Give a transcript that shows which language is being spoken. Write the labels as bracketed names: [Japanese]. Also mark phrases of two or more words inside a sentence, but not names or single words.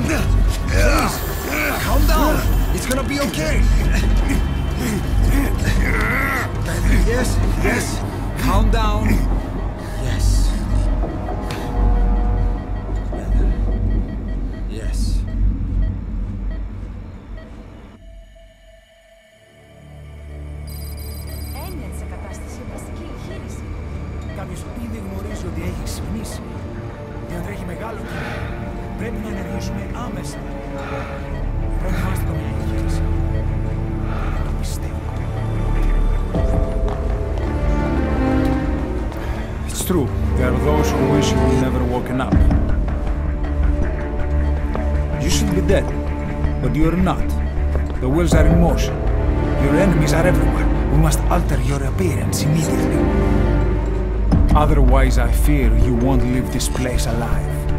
[English] Please! Calm down! It's gonna be okay! Yes, calm down. Yes. Yes. [Greek] Ένιωθε σε κατάσταση βασική εγχείρηση. Κάποιος ήδη γνωρίζει ότι έχει ξυπνήσει. Διατρέχει μεγάλο κίνδυνο. Πρέπει να ενεργήσουμε άμεσα. Προετοιμάστε μια εγχείρηση. Δεν το πιστεύω. [English] It's true. There are those who wish you would never woken up. You should be dead, but you are not. The wheels are in motion. Your enemies are everywhere. We must alter your appearance immediately. Otherwise, I fear you won't leave this place alive.